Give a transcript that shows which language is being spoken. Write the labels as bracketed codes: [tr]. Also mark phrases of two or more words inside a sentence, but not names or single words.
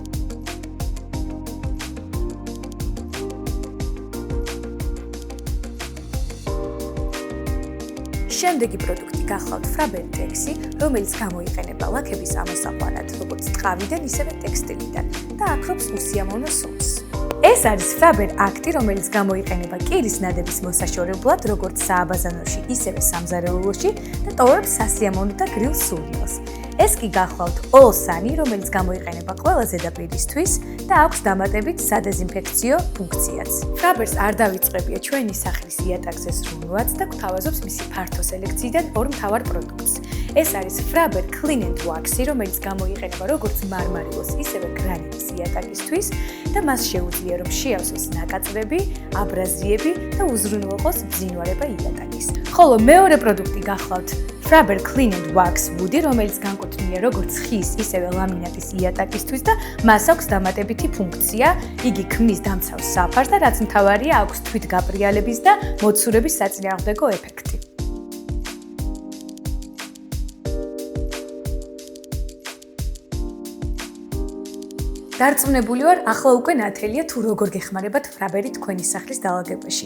[ka] შემდეგი პროდუქტი გახლავთ ფრაბერ ტექსი, რომელიც გამოიყენება ლაქების ამოსაყვანად, როგორც ტყავიდან, ისევე ტექსტილიდან და აქრობს უსიამოვნო სუნს. ეს არის ფრაბერ აქტი, რომელიც გამოიყენება კირის ნადების მოსაშორებლად, როგორც სააბაზანოში, ისევე სამზარეულოში და ტოვებს სასიამოვნო და გრილ სურნელს. ეს კი გახლავთ all sunny, რომელიც გამოიყენება ყველა ზედაპირისთვის და აქვს დამატებით სადეზინფექციო ფუნქციაც. ფრაბერს არ დავიწყებია ჩვენი სახლის იატაკზე სრუნვაც და გვთავაზობს მისი ფართო სელექციიდან ორ მთავარ პროდუქტს. ეს არის ფრაბერ clean and waxy, რომელიც გამოიყენება როგორც მარმარილოს, ისევე გრანიტის იატაკისთვის და მას შეუძლია რომ შეავსოს ნაკაწრები, აბრაზიები და უზრუნველყოს ბზინვარება იატაკის. ხოლო მეორე პროდუქტი გახლავთ ფრაბერ clean and wax wood, რომელიც განკუთვნილია როგორც ხის, ისევე ლამინატის იატაკისთვის და მას აქვს დამატებითი ფუნქცია. იგი ქმნის დამცავს საფარს და რაც მთავარია, აქვს თვითგაბრიალების და მოცურების საწინააღმდეგო ეფექტი. დარწმუნებული ვარ, ახლა უკვე ნათელია თუ როგორ გეხმარებათ ფრაბერი თქვენი სახლის დალაგებაში.